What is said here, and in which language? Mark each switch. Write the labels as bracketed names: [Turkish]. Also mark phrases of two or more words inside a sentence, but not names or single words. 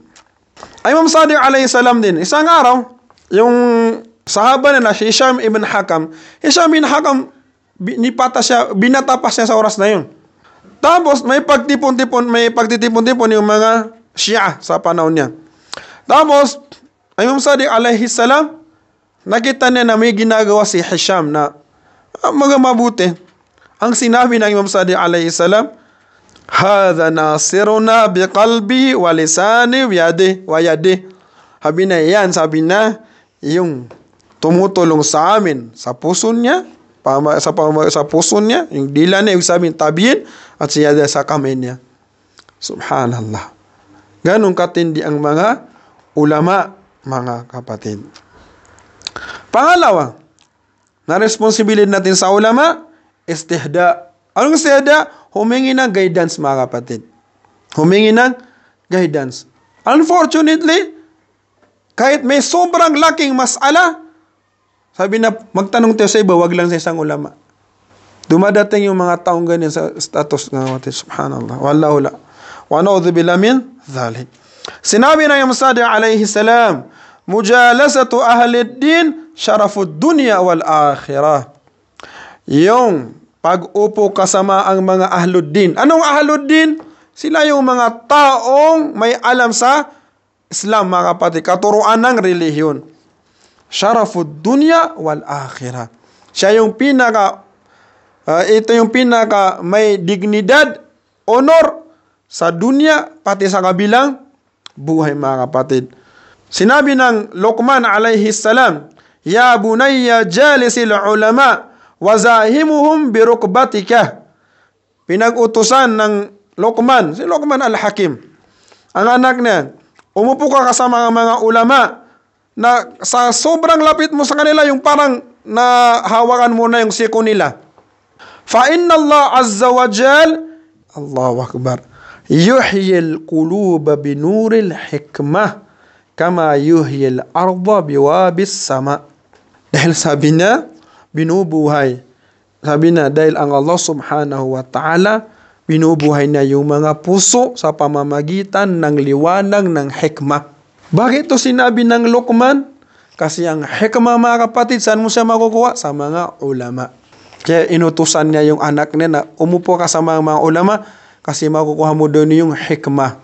[Filipino] Ay Imam Sadiq [Arabic] عليه السلام [Filipino] din, isang araw, yung sahaba na si Hisham ibn Hakam, binata pa siya sa oras na yun. Tapos may pagtitipon-tipon yung mga Shia sa panahon niya. Tapos, ay Imam Sadiq [Arabic] عليه السلام, [Filipino] nakita niya na may ginagawa si Hisham na mga mabuti. Ang sinabi ng Imam Sadiq [Arabic] عليه السلام, هذا ناصرنا بقلبي ولساني ويدي. [Filipino] Sabi na yan, sabi na, yung tumutulong sa amin sa puso niya, sa puso niya, yung dila niya, yung sabihin tabiin, at siya sa kamay niya. Subhanallah. Ganong katindi ang mga ulama, mga kapatid. Pangalawa, na responsibility natin sa ulama, istihda. Anong istihda? Humingi ng guidance, mga kapatid. Humingi ng guidance. Unfortunately, kahit may sobrang laking masala, sabi na, magtanong tayo sa iba, wag lang sa isang ulama. Dumadating yung mga taong ganyan sa status ng kapatid. [Arabic] سبحان الله. والله لا. ونعوذ بالله من ذلك. [Filipino] Sinabi ng Imam Sadiq [Arabic] عليه السلام, مجالسة أهل الدين شرف الدنيا والآخرة. [Filipino] Yung pag-upo kasama ang mga ahluddin. Anong ahluddin? Sila yung mga taong may alam sa Islam, mga kapatid, katuruan ng relihiyon. [Arabic] شرف الدنيا والآخرة. [Filipino] Siya yung ito yung pinaka may dignidad, honor sa dunya, pati sa kabilang buhay, mga kapatid. Sinabi ng Luqman [Arabic] عليه السلام, يا بني جالس العلماء، وزاحمهم بركبتك. [Filipino] Pinag-utusan ng Luqman, si Luqman al-Hakim, ang anak niya, umupo ka kasama ng mga ulama na sa sobrang lapit mo sa kanila, yung parang nahawakan mo na yung siko nila. [Arabic] فإن الله عز وجل، الله أكبر, يحيي القلوب بنور الحكمة كما يحيي الأرض بوابل السماء. [Filipino] Dahil sabi niya, binubuhay. Sabi na, dahil ang Allah [Arabic] سبحانه وتعالى, [Filipino] binubuhay na yung mga puso sa pamamagitan ng liwanag ng hikmah. Bakit ito sinabi ng Luqman? Kasi ang hikmah, mga kapatid, saan mo siya makukuha? Sa mga ulama. Kaya inutusan niya yung anak niya na umupo ka sa mga ulama kasi makukuha mo doon yung hikmah.